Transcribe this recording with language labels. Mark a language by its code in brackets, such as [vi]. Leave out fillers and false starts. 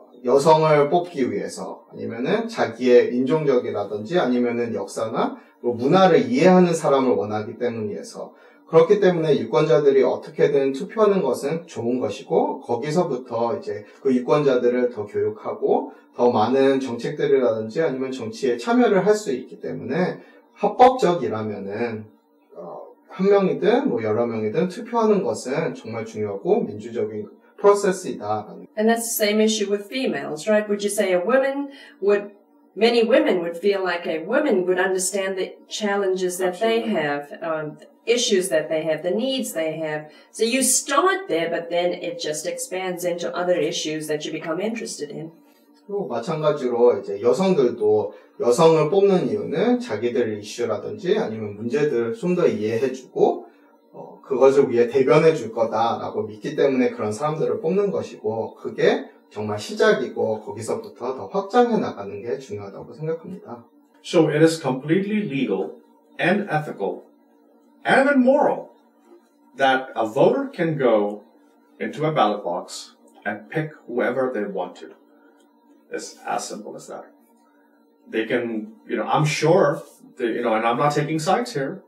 [ko] 여성을 뽑기 위해서, 아니면은 자기의 인종적이라든지 아니면은 역사나 뭐 문화를 이해하는 사람을 원하기 때문이어서, 그렇기 때문에 유권자들이 어떻게든 투표하는 것은 좋은 것이고, 거기서부터 이제 그 유권자들을 더 교육하고 더 많은 정책들이라든지 아니면 정치에 참여를 할 수 있기 때문에 합법적이라면은 한 명이든 뭐 여러 명이든 투표하는 것은 정말 중요하고 민주적인 프로세스이다. [en] And that's the same issue with females, right? Would you say many women would feel like a woman would understand the challenges that they have, issues that they have, the needs they have. So you start there, but then it just expands into other issues that you become interested in. [ko] 또 마찬가지로 이제 여성들도 여성을 뽑는 이유는 자기들의 이슈라든지 아니면 문제들을 좀 더 이해해주고 그것을 위해 대변해 줄 거다라고 믿기 때문에 그런 사람들을 뽑는 것이고, 그게 정말 시작이고 거기서부터 더 확장해 나가는 게 중요하다고 생각합니다. [en] So it is completely legal and ethical and even moral that a voter can go into a ballot box and pick whoever they want to. It's as simple as that. They can, I'm sure, and I'm not taking sides here.